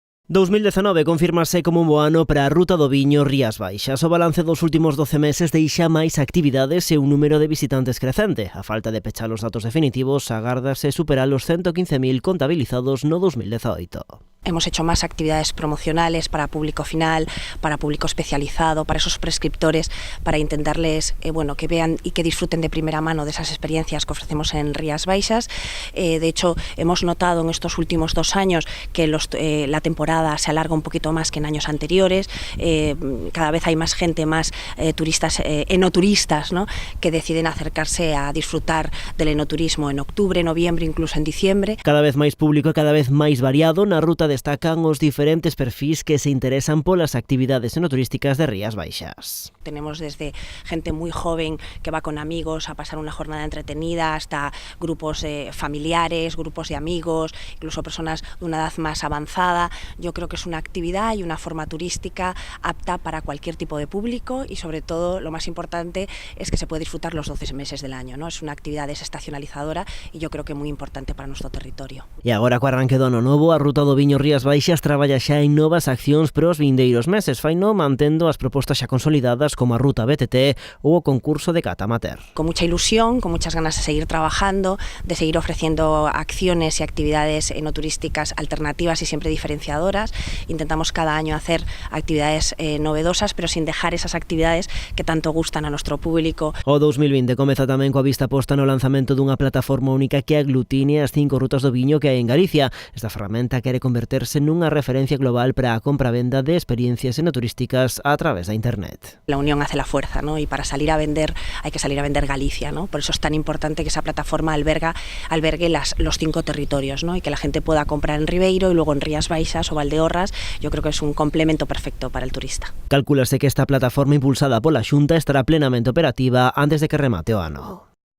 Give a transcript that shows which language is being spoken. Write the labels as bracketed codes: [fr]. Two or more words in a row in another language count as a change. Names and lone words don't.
[gl] 2019 confírmase como un bo ano para a Ruta do Viño Rías Baixas. O balance dos últimos 12 meses deixa máis actividades e un número de visitantes crecente. A falta de pechar os datos definitivos, agárdase superar os 115.000 contabilizados no 2018. [es] Hemos hecho más actividades promocionales para público final, para público especializado, para esos prescriptores, para intentarles que vean y que disfruten de primera mano de esas experiencias que ofrecemos en Rías Baixas. De hecho, hemos notado en estos últimos 2 años que la temporada se alarga un poquito más que en años anteriores. Cada vez hay más gente, más turistas, enoturistas, ¿no?, que deciden acercarse a disfrutar del enoturismo en octubre, noviembre, incluso en diciembre. [gl] Cada vez máis público e cada vez máis variado na ruta destacan os diferentes perfis que se interesan polas actividades enoturísticas de Rías Baixas. [es] Tenemos desde gente muy joven que va con amigos a pasar una jornada entretenida hasta grupos familiares, grupos de amigos, incluso personas de una edad más avanzada. Yo creo que es una actividad y una forma turística apta para cualquier tipo de público y sobre todo lo más importante es que se puede disfrutar los 12 meses del año, ¿no? Es una actividad desestacionalizadora y yo creo que muy importante para nuestro territorio. [gl] E agora co arranque do ano novo, a Ruta do Viño Rías Baixas traballa xa en novas accións para os vindeiros meses, faino mantendo as propostas xa consolidadas como a Ruta BTT ou o concurso de cata amateur. [es] Con mucha ilusión, con muchas ganas de seguir trabajando, de seguir ofreciendo acciones y actividades enoturísticas alternativas y siempre diferenciadoras. Intentamos cada año hacer actividades novedosas, pero sin dejar esas actividades que tanto gustan a nuestro público. [gl] O 2020 comeza tamén coa vista posta no lanzamento dunha plataforma única que aglutine as 5 rutas do viño que hai en Galicia. Esta ferramenta quere converterse nunha referencia global para a compra-venda de experiencias enoturísticas a través da Internet. [es] La unión hace la fuerza, ¿no? Y para salir a vender hay que salir a vender Galicia, ¿no? Por eso es tan importante que esa plataforma albergue los 5 territorios, ¿no? Y que la gente pueda comprar en Ribeiro y luego en Rías Baixas o Valdeorras. Yo creo que es un complemento perfecto para el turista. [gl] Calcúlase que esta plataforma impulsada pola Xunta estará plenamente operativa antes de que remate o ano.